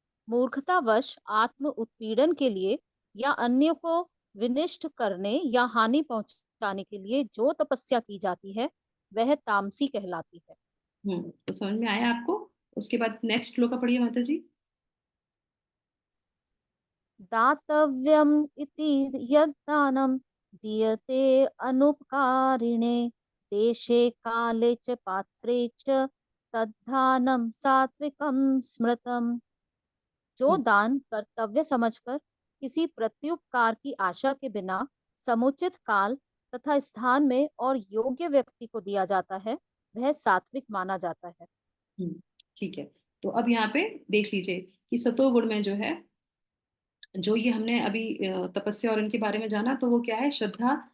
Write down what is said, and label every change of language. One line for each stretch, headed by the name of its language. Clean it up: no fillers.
Hindi: मूर्खतावश आत्म उत्पीड़न के लिए या अन्य को विनिष्ट करने या हानि पहुंचाने के लिए जो तपस्या की जाती है वह तामसी कहलाती है। तो समझ में आया आपको? उसके बाद नेक्स्ट श्लोक पढ़िए माता जी।
Sanskrit: दातव्यम इति यद्दानं दीयते अनुपकारिणे देशे काले च पात्रे च तद्दानं सात्विकं स्मृतम्।
Hindi: जो दान कर्तव्य समझकर किसी प्रत्युपकार की आशा के बिना समुचित काल तथा स्थान में और योग्य व्यक्ति को दिया जाता है वह सात्विक माना जाता है। ठीक है। तो अब यहाँ पे देख लीजिए कि सतोगुण में जो है, जो ये हमने अभी तपस्या और इनके बारे में जाना, तो वो क्या है? श्रद्धा।